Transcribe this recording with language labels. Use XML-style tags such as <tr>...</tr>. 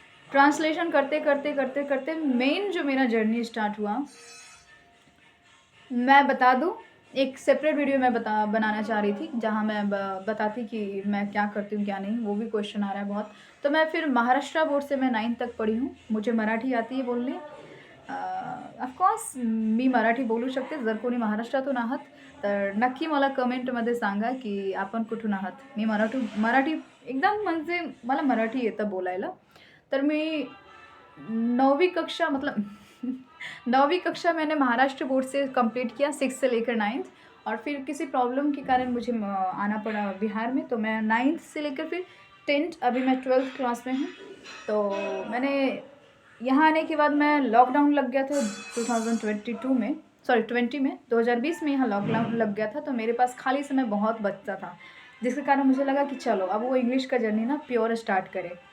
<hi>Translation करते करते करते करते मेन जो मेरा जर्नी स्टार्ट हुआ, मैं बता दूँ, एक सेपरेट वीडियो मैं बनाना चाह रही थी जहाँ मैं बताती कि मैं क्या करती हूँ क्या नहीं, वो भी क्वेश्चन आ रहा है बहुत। तो मैं फिर महाराष्ट्र बोर्ड से मैं 9th तक पढ़ी हूँ, मुझे मराठी आती है बोलने।</hi> <mr>ऑफकोर्स मी मराठी बोलू शकते, जर कोणी महाराष्ट्रातून आहात तर नक्की मला कमेंटमध्ये सांगा की आपण कुठून आहात. मी मराठी एकदम म्हणजे मला मराठी येतं बोलायला.</mr> <hi>तर मी 9वीं कक्षा मतलब 9वीं कक्षा मैंने महाराष्ट्र बोर्ड से कंप्लीट किया, 6 से लेकर 9th, और फिर किसी प्रॉब्लम के कारण मुझे आना पड़ा बिहार में, तो मैं 9th से लेकर फिर 10th, अभी मैं 12th क्लास में हूँ। तो मैंने यहाँ आने के बाद मैं लॉकडाउन लग गया था 2022 में, सॉरी 20 में, 2020 में यहाँ लॉकडाउन लग गया था, तो मेरे पास खाली समय बहुत बचता था, जिसके कारण मुझे लगा कि चलो अब वो इंग्लिश का जर्नी ना प्योर स्टार्ट करें।</hi>